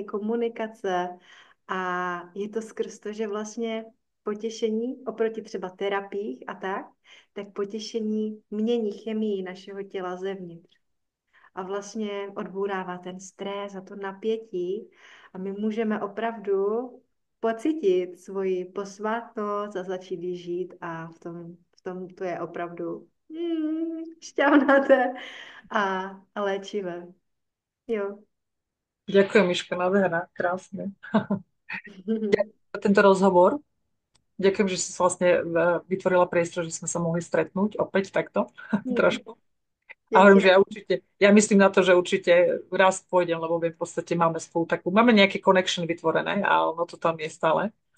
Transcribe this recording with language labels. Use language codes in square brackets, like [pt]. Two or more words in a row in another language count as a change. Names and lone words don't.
[cs] komunikace a je to skrz to, že vlastně potěšení oproti třeba terapiích a tak potěšení mění chemii našeho těla zevnitř a vlastně odbourává ten stres a to napětí a my můžeme opravdu pocítit svoji posvátnost a začít ji žít a v tom to je opravdu šťavnaté a léčivé. Jo. [sk] Ďakujem, Miška, nádherná, krásne. Ďakujem za tento rozhovor. Ďakujem, že si sa vlastne vytvorila priestor, že sme sa mohli stretnúť opäť takto trošku. A hovorím, že [cs] Děkuji. [sk] ja myslím na to, že určite raz pôjdem, lebo v podstate máme spolu takú, máme nejaké connection vytvorené a ono to tam je stále.